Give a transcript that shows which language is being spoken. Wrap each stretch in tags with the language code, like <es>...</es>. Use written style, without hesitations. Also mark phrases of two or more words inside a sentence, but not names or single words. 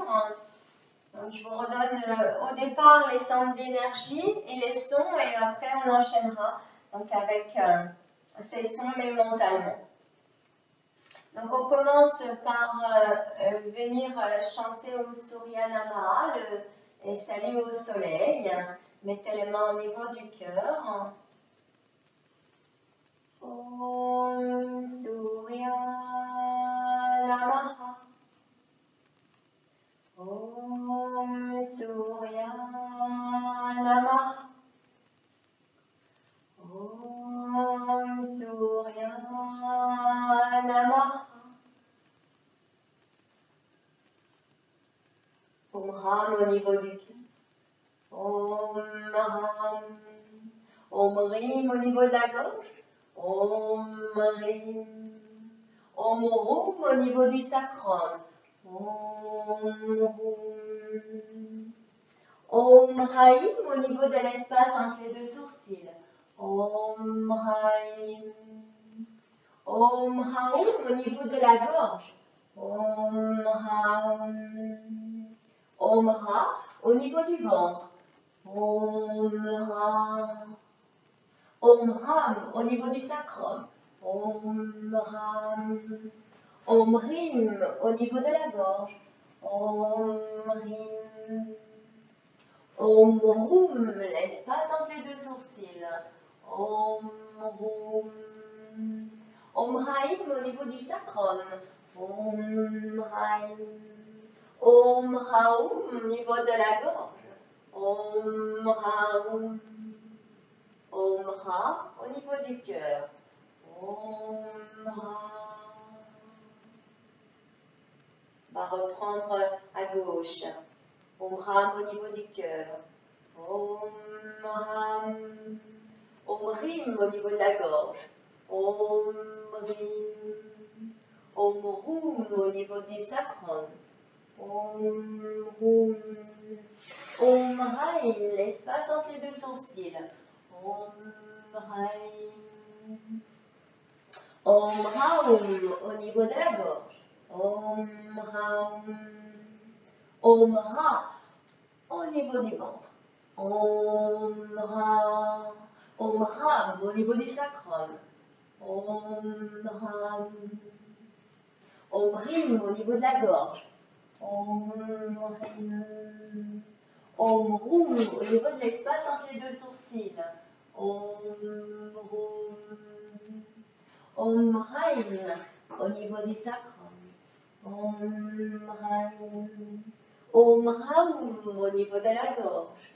<fr>Donc je vous redonne au départ les centres d'énergie et les sons et après on enchaînera donc avec ces sons mais mentalement. Donc on commence par venir chanter au</fr> <sa>Surya Namaha,</sa> <fr>et salut au soleil. Mettez les mains au niveau du cœur.</fr> <sa>Om Surya Namaha. Om Surya Namaha. Om Surya Namaha.</sa> <fr>Ram au niveau du cœur.</fr> <sa>Om Ram. Om Rim</sa> <fr>au niveau de la gorge.</fr> <sa>Om Rim. Om Rum</sa> <fr>au niveau du sacrum.</fr> <sa>Om Rum. Om Haïm</sa> <fr>au niveau de l'espace entre les deux sourcils.</fr> <sa>Om Haïm. Om Haum</sa> <fr>au niveau de la gorge.</fr> <sa>Om Haum. Om Ra</sa> <fr>au niveau du ventre.</fr> <sa>Om Ra. Om Ram</sa> <fr>au niveau du sacrum.</fr> <sa>Om Ram. Om Rim</sa> <fr>au niveau de la gorge.</fr> <sa>Om Rim. Om Rum,</sa> <fr>l'espace entre les deux sourcils.</fr> <sa>Om Rum. Om Haïm</sa> <fr>au niveau du sacrum.</fr> <sa>Om Haïm. Om Raoum</sa> <fr>au niveau de la gorge.</fr> <sa>Om Raoum. Om Ra</sa> <fr>au niveau du cœur.</fr> <sa>Om Ra.</sa> <fr>On va reprendre à gauche.</fr> <sa>Om Ram</sa> <fr>au niveau du cœur.</fr> <sa>Om Ram. Om Rim</sa> <fr>au niveau de la gorge.</fr> <sa>Om Rim. Om Rum</sa> <fr>au niveau du sacrum.</fr> <sa>Om Rum. Om Raïm,</sa> <fr>l'espace entre les deux sourcils.</fr> <sa>Om Raïm. Om Raoum</sa> <fr>au niveau de la gorge.</fr> <sa>Om Raoum. Om Ra</sa> <fr>au niveau du ventre.</fr> <sa>Om Ra. Om Ram</sa> <fr>au niveau du sacrum.</fr> <sa>Om Ram. Om Rim</sa> <fr>au niveau de la gorge.</fr> <sa>Om Rim. Om Rum</sa> <fr>au niveau de l'espace entre les deux sourcils.</fr> <sa>Om Rum. Om Raïm</sa> <fr>au niveau du sacrum.</fr> <sa>Om Raïm. Om Raoum</sa> <fr>au niveau de la gorge.</fr>